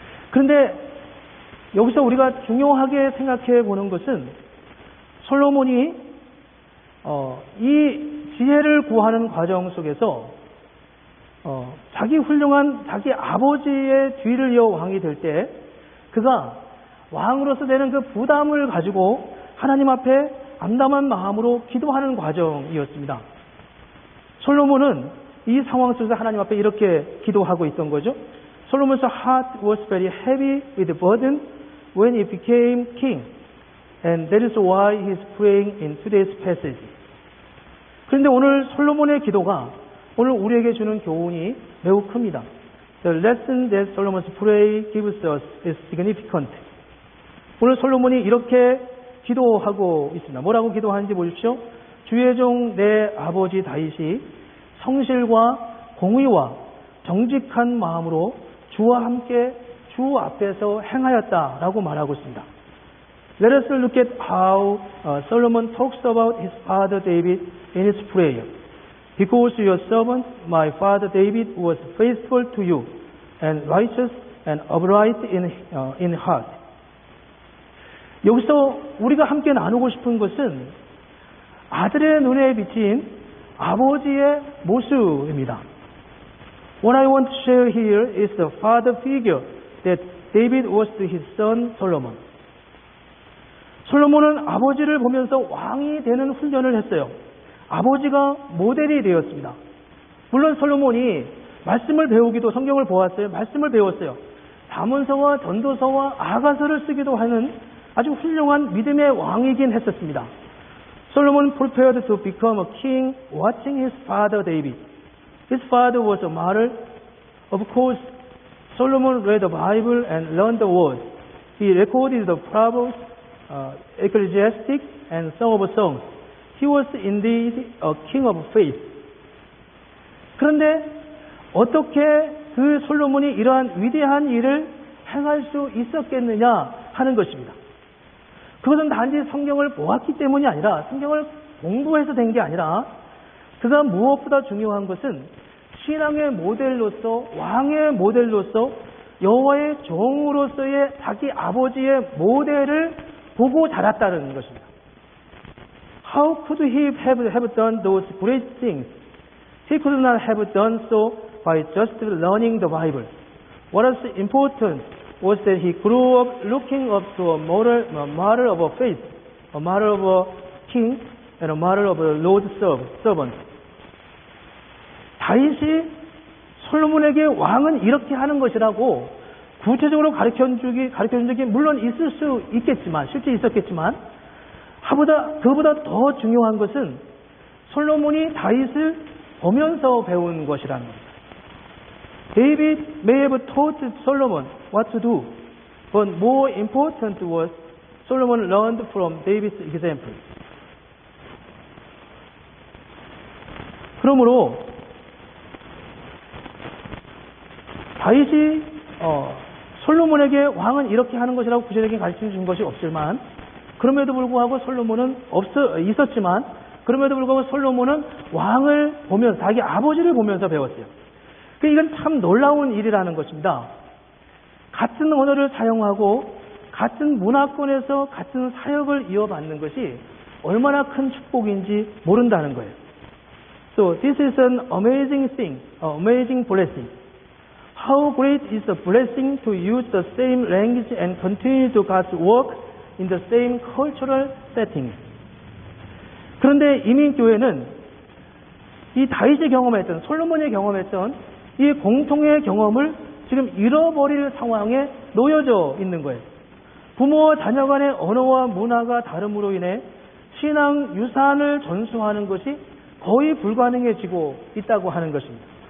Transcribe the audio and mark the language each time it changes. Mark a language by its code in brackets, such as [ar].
[ko] 그런데 여기서 우리가 중요하게 생각해 보는 것은 솔로몬이 이 지혜를 구하는 과정 속에서 자기 아버지의 뒤를 이어 왕이 될 때 그가 왕으로서 되는 그 부담을 가지고 하나님 앞에 암담한 마음으로 기도하는 과정이었습니다. 솔로몬은 이 상황 속에서 하나님 앞에 이렇게 기도하고 있던 거죠. [en] Solomon's heart was very heavy with burden when he became king, And that is why he is praying in today's passage. [ko] 그런데 오늘 솔로몬의 기도가 오늘 우리에게 주는 교훈이 매우 큽니다. [en] The lesson that Solomon's prayer gives us is significant. [ko] 오늘 솔로몬이 이렇게 기도하고 있습니다. 뭐라고 기도하는지 보십시오. 주의 종 내 아버지 다윗이 성실과 공의와 정직한 마음으로 주와 함께 주 앞에서 행하였다라고 말하고 있습니다. [en] Let us look at how Solomon talks about his father David in his prayer. Because your servant, my father David, was faithful to you and righteous and upright in heart. [ko] 여기서 우리가 함께 나누고 싶은 것은 아들의 눈에 비친 아버지의 모습입니다. [en] What I want to share here is the father figure that David was to his son Solomon. [ko] 솔로몬은 아버지를 보면서 왕이 되는 훈련을 했어요. 아버지가 모델이 되었습니다. 물론 솔로몬이 말씀을 배우기도 성경을 보았어요. 말씀을 배웠어요. 잠언서와 전도서와 아가서를 쓰기도 하는 아주 훌륭한 믿음의 왕이긴 했었습니다. [en] Solomon prepared to become a king watching his father David. His father was a martyr. Of course, Solomon read the Bible and learned the word. He recorded the Proverbs, Ecclesiastes, and Song of Songs. He was indeed a king of faith. [ko] 그런데 어떻게 그 솔로몬이 이러한 위대한 일을 행할 수 있었겠느냐 하는 것입니다. 그것은 단지 성경을 보았기 때문이 아니라 성경을 공부해서 된 게 아니라 그가 무엇보다 중요한 것은 신앙의 모델로서 왕의 모델로서 여호와의 종으로서의 자기 아버지의 모델을 보고 자랐다는 것입니다. [en] How could he have done those great things? He could not have done so by just learning the Bible. What was important was that he grew up looking up to a model of a faith, a model of a king, and a model of a Lord's servant. [ko] 다윗이 솔로몬에게 왕은 이렇게 하는 것이라고 구체적으로 가르쳐준 적이 물론 있을 수 있겠지만, 실제 있었겠지만, 그보다 더 중요한 것은 솔로몬이 다윗을 보면서 배운 것이라는 겁니다. [en] David may have taught Solomon what to do, but more important was Solomon learned from David's example. [ko] 그러므로 다윗이 솔로몬에게 왕은 이렇게 하는 것이라고 구체적인 가르쳐 준 것이 없지만 그럼에도 불구하고 솔로몬은 있었지만 그럼에도 불구하고 솔로몬은 왕을 보면서 자기 아버지를 보면서 배웠어요. 이건 참 놀라운 일이라는 것입니다. 같은 언어를 사용하고 같은 문화권에서 같은 사역을 이어받는 것이 얼마나 큰 축복인지 모른다는 거예요. [en] So this is an amazing thing, an amazing blessing. How great is the blessing to use the same language and continue to God's work in the same cultural setting. [ko] 그런데 이민교회는 이 다윗이 경험했던, 솔로몬이 경험했던 이 공통의 경험을 지금 잃어버릴 상황에 놓여져 있는 거예요. 부모와 자녀 간의 언어와 문화가 다름으로 인해 신앙 유산을 전수하는 것이 거의 불가능해지고 있다고 하는 것입니다.